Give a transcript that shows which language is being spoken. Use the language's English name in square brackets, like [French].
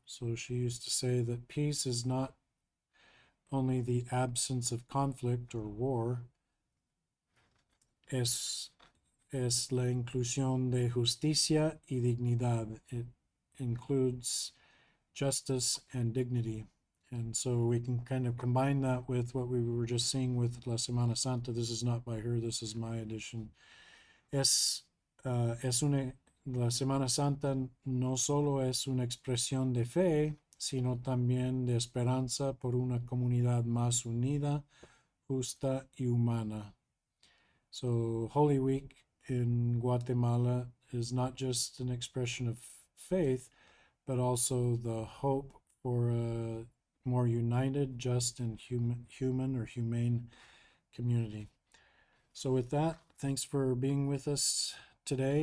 [English] So, she used to say that peace is not only the absence of conflict or war, [Spanish] es la inclusión de justicia y dignidad. [English] It includes justice and dignity. And so we can kind of combine that with what we were just seeing with La Semana Santa. This is not by her, this is my edition. [Spanish] La Semana Santa no solo es una expresión de fe, sino también de esperanza por una comunidad más unida, justa y humana. [English] So Holy Week in Guatemala is not just an expression of faith, but also the hope for a more united, just, and humane community. So with that, thanks for being with us today.